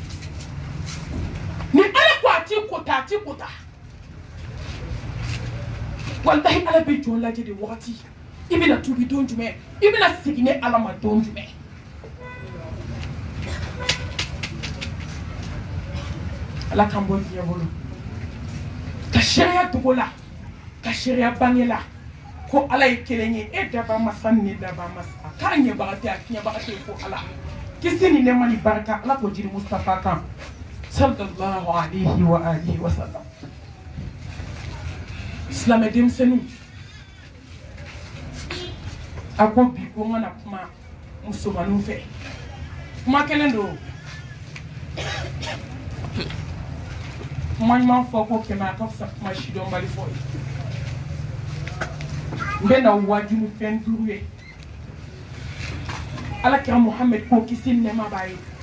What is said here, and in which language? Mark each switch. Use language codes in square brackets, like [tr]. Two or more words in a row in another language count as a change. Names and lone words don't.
[bm] ni ala ko a t'i kota walahi ala bɛ jɔn lajɛ de wagati i bɛna tubi don jumɛn i bɛna segin ni ala ma don jumɛn ala kan bɔ diɲɛ bolo ka sariya dogo la ka sariya bange la ko ala ye kelen ye e daba masa ni daba masa k'a ɲɛbaga tɛ a tiɲɛbaga tɛ ko ala kisi ni nɛɛma ni barika ala k'o jiri mustafa kan [ar] صلى الله عليه وعلى آله وسلم [bm] silamɛ denmisɛnninw a ko bi ko n kana kuma musomaninw fɛ kuma kelen don kuma ɲuman fɔ ko kɛmɛ a ka fisa kuma sidɔnbali fɔ ye n bɛ na wajulu fɛn 5 ye alakira muhammed ko kisi ni nɛɛma b'a ye